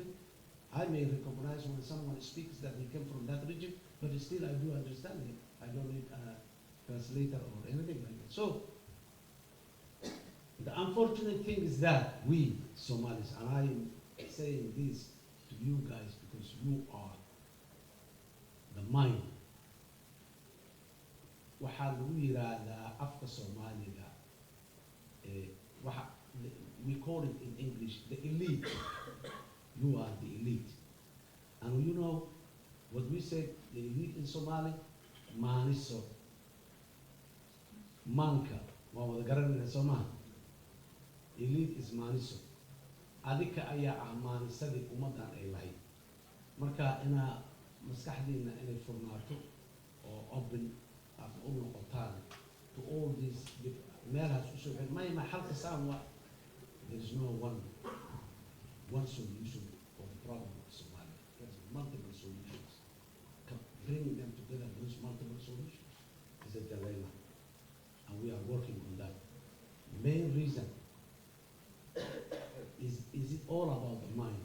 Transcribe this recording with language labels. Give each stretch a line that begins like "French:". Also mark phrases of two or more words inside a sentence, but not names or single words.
English: I may recognize when someone speaks that he came from that region, but still I do understand him. I don't need a translator or anything like that. So, the unfortunate thing is that we Somalis, and I am saying this to you guys because you are the mind.
Somali: Waxaa lagu yiraahdaa afka Soomaaliga,
English: we call it in English the elite. You are the elite. And you know what we say, the elite in Somali?
Somali: Maniso. Manka.
English: What was the government in Somali? Elite is Maniso.
Somali: Adika aya manisadi umadan ay lahayd. Marka ina maskaxdiina inay furnaato oo open af u noqotaan
English: to all these
Somali: meelahaas u soo xidhan ma xalka saan waa
English: there is no one solution for the problem of Somalia. There's multiple solutions. Bringing them together, those multiple solutions is a dilemma, and we are working on that. The main reason is it all about the mind.